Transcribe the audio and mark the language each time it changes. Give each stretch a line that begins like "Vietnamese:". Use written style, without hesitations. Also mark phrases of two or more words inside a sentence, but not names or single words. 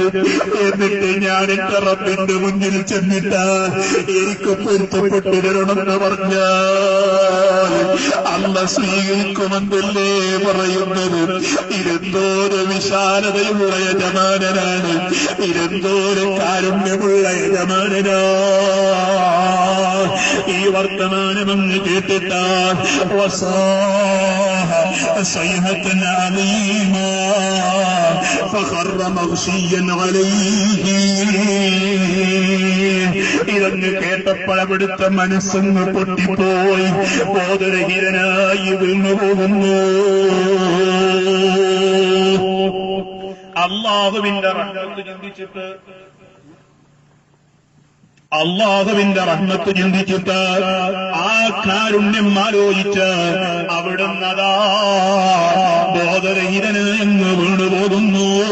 Malayalam: എന്നിട്ട് ഞാൻ എന്റെ റബ്ബിന്റെ മുന്നിൽ ചെന്നിട്ട് എനിക്ക് പൊരുത്തപ്പെട്ടു തരണമെന്ന് പറഞ്ഞാൽ അല്ല സ്വീകരിക്കുമെന്നല്ലേ പറയുന്നത്. ഇതെന്തോരു വിശാലതയുള്ള യജമാനനാണ്, ഇതെന്തോരു കാരുണ്യമുള്ള യജമാനനാ. ഈ വർത്തമാനമങ്ങ് കേട്ടിട്ട്
Arabic: صيحة عظيمة فخر مغشيا عليه.
Malayalam: ഇതെന്ന് കേട്ടപ്പോഴവിടുത്തെ മനസ്സങ്ങ് പൊട്ടിപ്പോയി, ബോധരഹിതനായി വീണു പോകുന്നു. അല്ലാഹുവിന്റെ റഹ്മത്ത് ചിന്തിച്ചിട്ട് ആ കാരുണ്യം ആലോചിച്ച് അവിടുന്ന് അതാ ബോധരഹിതനെന്ന് വീണുപോകുന്നു.